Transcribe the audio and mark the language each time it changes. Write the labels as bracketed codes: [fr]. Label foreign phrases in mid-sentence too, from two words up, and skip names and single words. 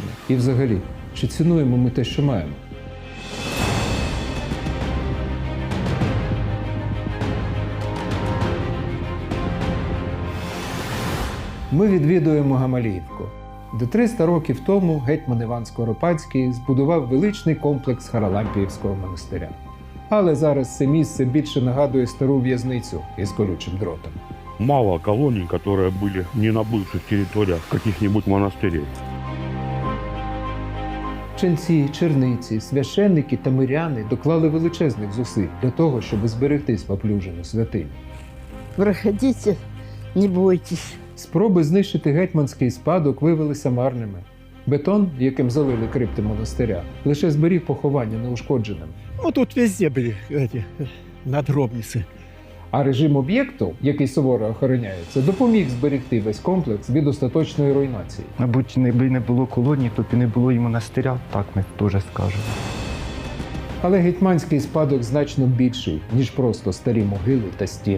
[uk] І взагалі, чи цінуємо ми те, що маємо? Ми відвідуємо Гамаліївку, де 300 років тому гетьман Іван Скоропадський збудував величний комплекс Харалампіївського монастиря. Але зараз це місце більше нагадує стару в'язницю із колючим дротом. [ru] Мало колоний, которые были не на бывших территориях каких-нибудь монастырей. [uk] Ченці, черниці, священники та миряни доклали величезних зусиль для того, щоб зберегти споплюжену святиню. [ru] Проходите, не бойтесь. [uk] Спроби знищити гетьманський спадок виявилися марними. Бетон, яким залили крипти монастиря, лише зберіг поховання неушкодженим. [ru] Ну, тут везде были эти надгробницы. [uk] А режим об'єкту, який суворо охороняється, допоміг зберегти весь комплекс від остаточної руйнації. Мабуть, якби не було колонії, то б і не було і монастиря, так ми теж скажемо. Але гетьманський спадок значно більший, ніж просто старі могили та стіни.